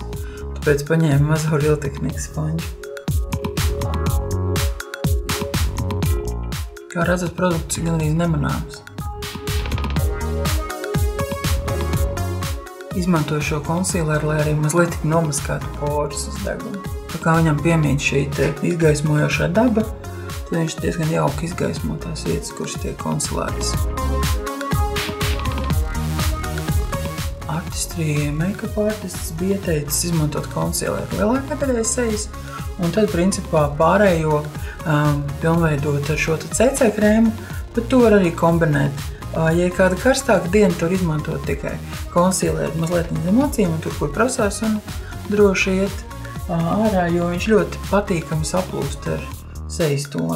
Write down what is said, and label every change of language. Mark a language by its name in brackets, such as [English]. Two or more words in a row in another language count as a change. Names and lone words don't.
[Latvian] Tāpēc paņēmu mazo Real-Techniques sponži. Kā redzat, produkts ir gan arī nemanāms. Izmantoju šo konsīleru, lai arī mazliet nomaskātu porus uz degumu. Tā kā viņam piemīt šī izgaismojošā daba, tad viņš diezgan jauki izgaismo tās vietas, kuras tiek konsilētas. Artistry [English] make-up artists [Latvian] bija teicis izmantot konsīleru lielākā daļai sejas, un tad principā pārējo pilnveidot ar šo CC krēmu, bet to var arī kombinēt. Ja ir kāda karstāka diena, tur izmantot tikai konsīleru mazliet zem acīm, un tur, kur prasās, un droši iet ārā, jo viņš ļoti patīkami saplūst ar sejas toni.